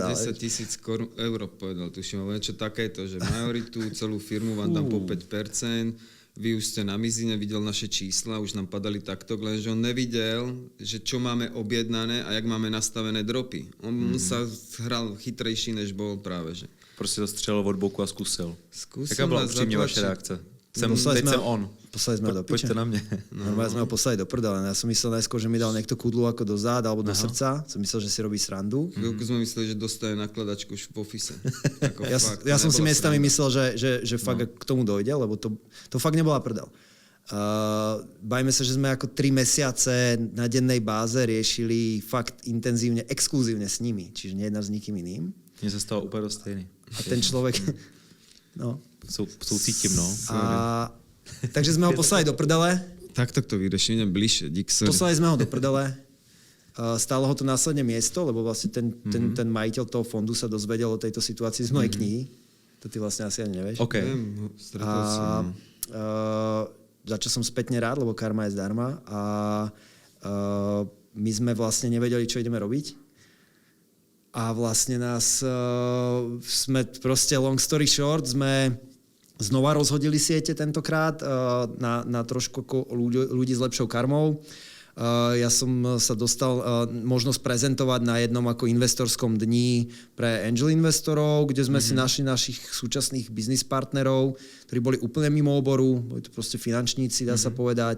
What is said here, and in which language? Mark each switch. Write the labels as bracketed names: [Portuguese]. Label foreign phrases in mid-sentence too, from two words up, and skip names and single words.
[Slovak] 10 000 eur povedal, tuším, ale niečo takéto, že majoritu, celú firmu vám dám po 5%, vy už ste na mizine, videl naše čísla, už nám padali takto, lenže on nevidel, že čo máme objednané a jak máme nastavené dropy. On sa hral chytrejší, než bol práve, že. [Czech] Prostě to střelil od boku a zkusil. [Slovak] Skúsil [Czech] Jaká byla [Slovak] nás [Czech] upřímně vaše [Slovak] zatlačiť. [Czech] reakce? [Slovak] Poslali [Czech] Teď [Slovak] sme [Czech] jsem [Slovak] ho- [Czech] on. [Slovak] Poslali sme ho do piče. [Czech] Pojďte na mě. [Slovak] Normálne sme ho poslali do prdele. Ja som myslel najskôr, že mi dal niekto kudlu ako do zád alebo do srdca. Som myslel, že si robí srandu. Chvíľku sme mysleli, že dostane nakladačku už v office. Ako fakt, Ja som si nebola miestami sranda. myslel, že fakt k tomu dojde, lebo to fakt nebola prdel. Bajme sa, že sme ako 3 mesiace na dennej báze riešili fakt intenzívne, exkluzívne s nimi, čiže nejednám s nikým iným. [Czech] Mně se stalo úplně dost stejný. [Slovak] A ten človek... No. [Czech] Soucítím, no. [Slovak] Takže sme ho poslali do prdele. Takto to vyriešim, idem bližšie, dík, sorry. Poslali sme ho do prdele. Stálo ho to následne miesto, lebo vlastne ten majiteľ toho fondu sa dozvedel o tejto situácii z mojej knihy. To ty vlastne asi ani nevieš. OK. Viem, stretol som. Za čo som spätne rád, lebo karma je zdarma. A my sme vlastne nevedeli, čo ideme robiť. A vlastne sme proste [English] long story short, [Slovak] sme znova rozhodili siete tentokrát na trošku ľudí s lepšou karmou. Ja som sa dostal možnosť prezentovať na jednom ako investorskom dni pre angel investorov, kde sme si našli našich súčasných business partnerov, ktorí boli úplne mimo oboru, boli to proste finančníci, dá sa povedať.